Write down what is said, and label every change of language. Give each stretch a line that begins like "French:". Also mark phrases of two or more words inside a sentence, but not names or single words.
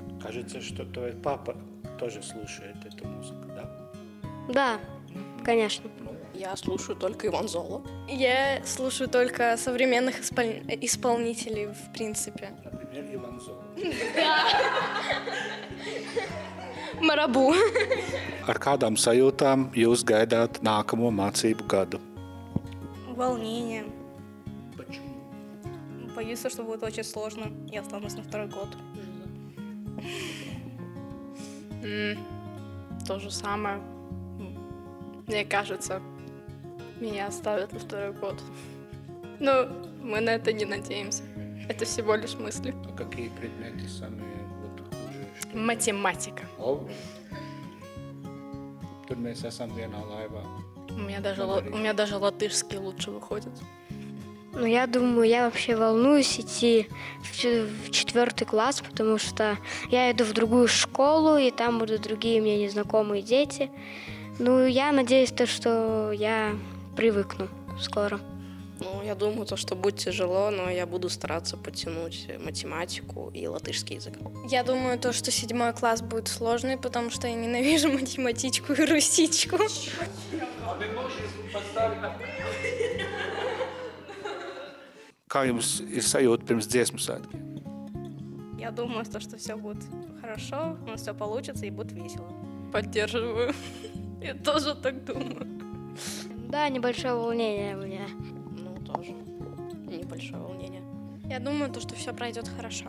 Russian: Кажется, что твой папа тоже слушает эту музыку, да? Да, конечно. Я слушаю только Иван Золо. Я слушаю только современных исполнителей, в принципе. Например, Иван Золо. Марабу.
Latvian: Ar kādām sajūtām jūs gaidāt nākamo mācību gadu?
Russian: Волнение. Почему? Боюсь, что будет очень сложно. Я останусь на второй год. То же самое. Мне кажется, меня оставят на второй год. Мы на это не надеемся. Это всего лишь мысли. А какие предметы самые хуже? Математика.
Latvian: Tur mēs esam vienā laivā.
Russian: У меня даже латышский лучше выходит. Ну, я думаю, я вообще волнуюсь идти в 4 класс, потому что я иду в другую школу, и там будут другие мне незнакомые дети. Ну, я надеюсь, что я привыкну скоро. Ну, я думаю, что будет тяжело, но я буду стараться подтянуть математику и латышский язык. Я думаю, что 7 класс будет сложный, потому что я ненавижу математичку и русичку.
Latvian: Kā jums ir sajūta pirms dziesmu svētkiem?
Russian: Я думаю, что все будет хорошо, у нас все получится и будет весело. Поддерживаю. Я тоже так думаю. Да, небольшое волнение у меня. Ну, тоже небольшое волнение. Я думаю, что все пройдет хорошо.